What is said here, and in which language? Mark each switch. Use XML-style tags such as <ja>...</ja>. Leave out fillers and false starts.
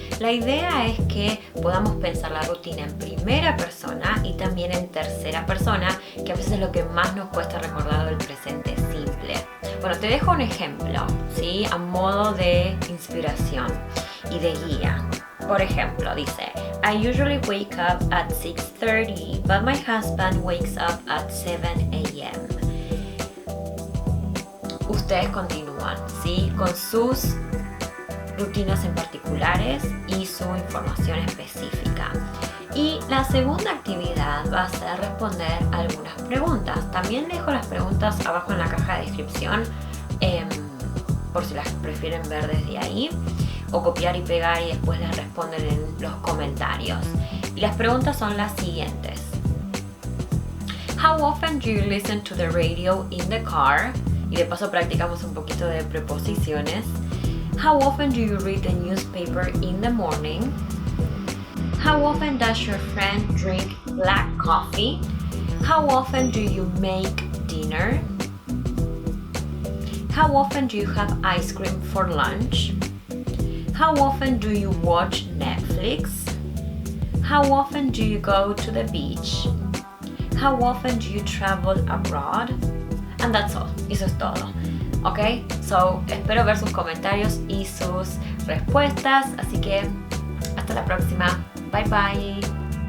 <es>La idea es que podamos pensar la rutina en primera persona y también en tercera persona, que a veces es lo que más nos cuesta recordar del presente simple. Bueno, te dejo un ejemplo, ¿sí? A modo de inspiración y de guía. Por ejemplo, dice,</es> <en>I usually wake up at 6:30, but my husband wakes up at 7 a.m.</en> <es>Ustedes continúan, ¿sí? Con sus rutinas en particulares y su información específica. Y la segunda actividad va a ser responder algunas preguntas. También dejo las preguntas abajo en la caja de descripción, por si las prefieren ver desde ahí, o copiar y pegar y después les responden en los comentarios. Y las preguntas son las siguientes.</es> <en>How often do you listen to the radio in the car?</en> <es>Y de paso practicamos un poquito de preposiciones.</es> <en>How often do you read the newspaper in the morning? How often does your friend drink black coffee? How often do you make dinner? How often do you have ice cream for lunch? How often do you watch Netflix? How often do you go to the beach? How often do you travel abroad? And that's all.</en> <es>Eso es todo.</es> <en>¿Ok?</en> <es>So, espero ver sus comentarios y sus respuestas. Así que, hasta la próxima. Bye bye.</es>